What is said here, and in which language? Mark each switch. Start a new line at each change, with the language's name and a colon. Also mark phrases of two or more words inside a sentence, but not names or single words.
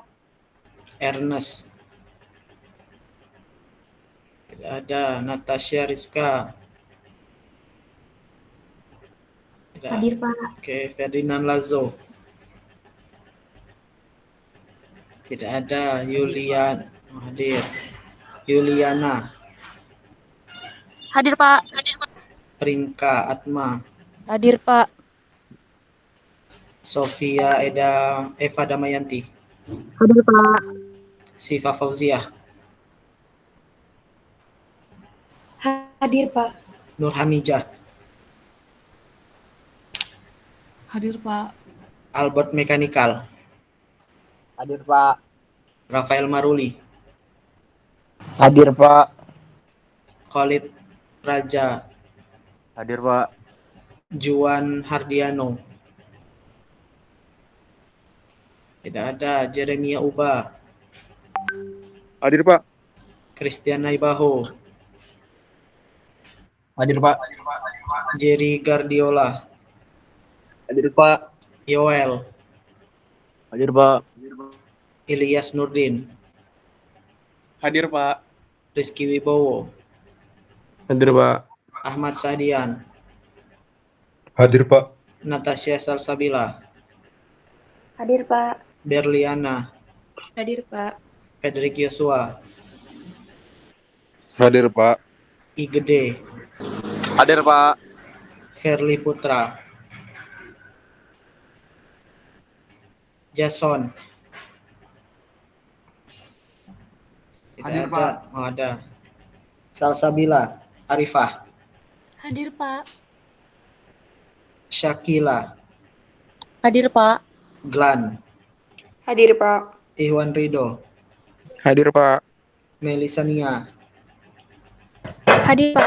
Indonesian: Ernest. Tidak ada. Natasha Rizka. Tidak. Hadir, Pak. Oke, Ferdinand Lazo. Tidak ada. Yulian. Hadir. Yuliana. Hadir, Pak. Prinka Atma. Hadir, Pak. Sofia Eva Damayanti. Hadir, Pak. Siva Fauzia. Hadir, Pak. Nur Hamijah. Hadir, Pak. Albert Mechanical. Hadir, Pak. Rafael Maruli. Hadir, Pak. Khalid Raja. Hadir, Pak. Juan Hardiano. Tidak ada. Jeremia Uba. Hadir, Pak. Christian Naibaho. Hadir, Pak. Jerry Guardiola. Hadir, Pak. Yoel. Hadir, Pak. Ilyas Nurdin. Hadir, Pak. Rizky Wibowo. Hadir, Pak. Ahmad Sadian. Hadir, Pak. Natasha Salsabila. Hadir, Pak. Berliana. Hadir, Pak. Frederick Yosua. Hadir, Pak. Igede. Hadir, Pak. Ferli Putra. Jason. Tidak Hadir, ada. Pak. Oh, ada. Salsabila. Arifah. Hadir, Pak. Syakila. Hadir, Pak. Glan. Hadir, Pak. Iwan Rido. Hadir, Pak. Melisania. Hadir, Pak.